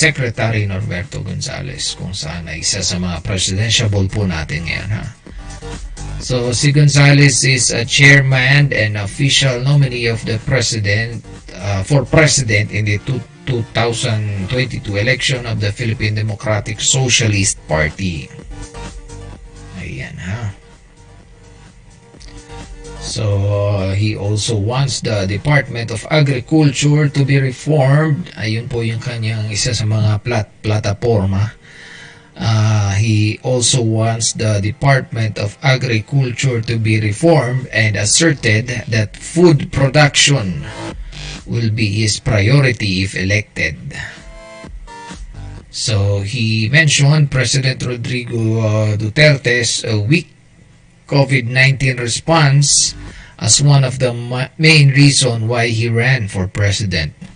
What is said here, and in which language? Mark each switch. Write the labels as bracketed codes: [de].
[tl] Secretary Norberto Gonzales, kung saan ay isa sa mga presidentiable po natin ngayon. Ha? [en] So, si Gonzales is a chairman and official nominee of the president for president in the 2022 election of the Philippine Democratic Socialist Party. [tl] Ayan ha. [en] So, he also wants the Department of Agriculture to be reformed. [tl] Ayun po yung kanyang isa sa mga plataforma. [en] He also wants the Department of Agriculture to be reformed and asserted that food production will be his priority if elected. So, he mentioned President Rodrigo Duterte's weak COVID-19 response as one of the main reason why he ran for president.